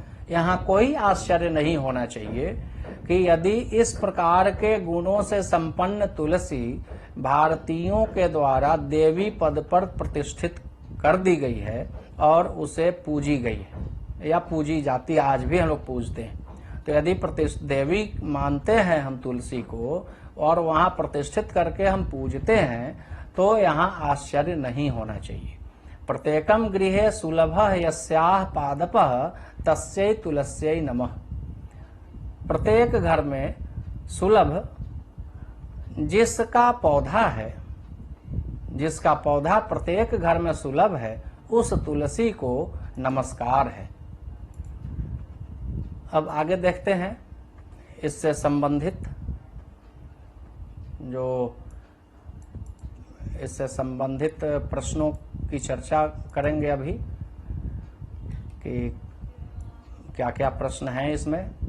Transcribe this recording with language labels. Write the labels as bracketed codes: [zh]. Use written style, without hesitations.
[hi] यहाँ कोई आश्चर्य नहीं होना चाहिए कि यदि इस प्रकार के गुणों से संपन्न तुलसी भारतीयों के द्वारा देवी पद पर प्रतिष्ठित कर दी गई है और उसे पूजी गई है या पूजी जाती, आज भी हम लोग पूजते हैं। तो यदि देवी मानते हैं हम तुलसी को और वहां प्रतिष्ठित करके हम पूजते हैं, तो यहाँ आश्चर्य नहीं होना चाहिए। [sa] प्रत्येकम गृहे सुलभ यस्याः पादपः तस्यै तुलस्यै नमः। [hi] प्रत्येक घर में सुलभ जिसका पौधा है, जिसका पौधा प्रत्येक घर में सुलभ है, उस तुलसी को नमस्कार है। अब आगे देखते हैं इससे संबंधित प्रश्नों की चर्चा करेंगे अभी कि क्या क्या प्रश्न हैं इसमें।